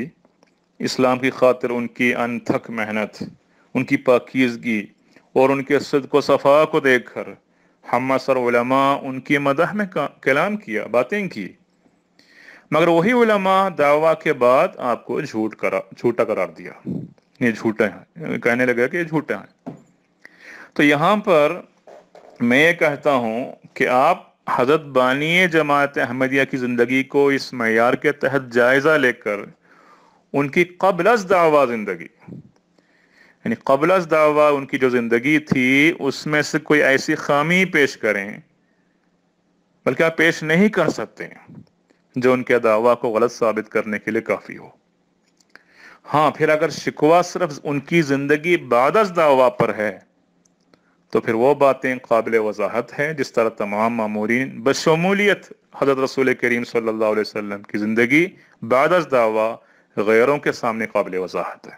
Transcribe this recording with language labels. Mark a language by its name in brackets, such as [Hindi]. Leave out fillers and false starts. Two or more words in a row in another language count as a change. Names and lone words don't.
[Urdu] اسلام کی خاطر ان کی انتھک محنت، ان کی پاکیزگی اور ان کے صدق و صفا کو دیکھ کر ہم اثر علماء ان کی مدح میں کلام کیا، باتیں کی، مگر وہی علماء دعویٰ کے بعد آپ کو جھوٹا قرار دیا، یہ جھوٹے ہیں، کہنے لگے کہ یہ جھوٹے ہیں۔ تو یہاں پر میں یہ کہتا ہوں کہ آپ حضرت بانی جماعت احمدیہ کی زندگی کو اس معیار کے تحت جائزہ لے کر ان کی قبل از دعویٰ زندگی، یعنی قبل از دعویٰ ان کی جو زندگی تھی اس میں سے کوئی ایسی خامی پیش کریں، بلکہ آپ پیش نہیں کر سکتے جو ان کے دعویٰ کو غلط ثابت کرنے کے لیے کافی ہو۔ ہاں، پھر اگر شکوہ صرف ان کی زندگی بعد از دعویٰ پر ہے تو پھر وہ باتیں قابل وضاحت ہیں، جس طرح تمام مامورین بشمولیت حضرت رسول کریم صلی اللہ علیہ وسلم کی زندگی بعد از دعویٰ غیروں کے سامنے قابل وضاحت ہے۔